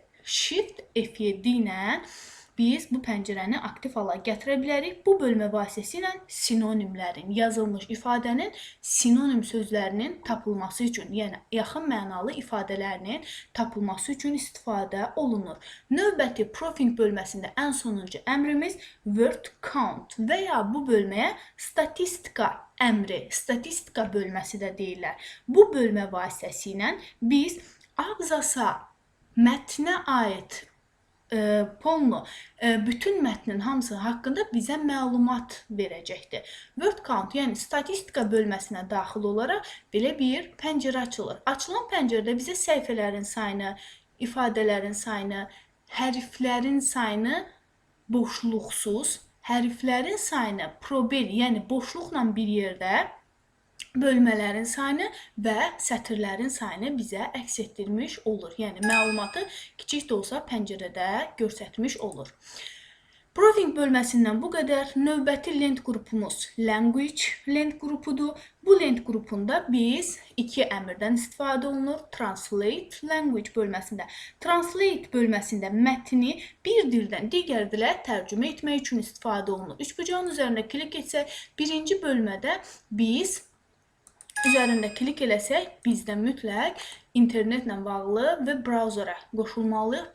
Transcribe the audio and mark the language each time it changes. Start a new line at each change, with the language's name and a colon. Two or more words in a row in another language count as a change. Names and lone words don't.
Azerbaijani: Shift F7 ilə biz bu pəncərəni aktiv hala gətirə bilərik. Bu bölmə vasitəsilə sinonimlərin, yazılmış ifadənin sinonim sözlərinin tapılması üçün, yəni yaxın mənalı ifadələrinin tapılması üçün istifadə olunur. Növbəti proofing bölməsində ən sonuncu əmrimiz
English: word count
Azerbaijani: və ya bu bölməyə statistika əmri, statistika bölməsi də deyirlər. Bu bölmə vasitəsilə biz abzasa, mətnə aid polnu, bütün mətnin hamısı haqqında bizə məlumat verəcəkdir.
English: Word count,
Azerbaijani: yəni statistika bölməsinə daxil olaraq belə bir pəncərə açılır. Açılan pəncərədə bizə səhifələrin sayını, ifadələrin sayını, hərflərin sayını boşluqsuz, hərflərin sayını probel, yəni boşluqla bir yerdə bölmələrin sayını və sətirlərin sayını bizə əks etdirmiş olur. Yəni məlumatı kiçik də olsa pəncərədə göstərmiş olur. Proofing bölməsindən bu qədər. Növbəti lent qrupumuz language lent qrupudur. Bu lent qrupunda biz iki əmrdən istifadə olunur.
English: Translate language
Azerbaijani: bölməsində. Translate bölməsində mətni bir dildən digər dilə tərcümə etmək üçün istifadə olunur. Üçbucağın üzərində klik etsək, birinci bölmədə biz üzərində klik eləsək, bizdə mütləq internetlə bağlı və brauzera qoşulmalıyıq.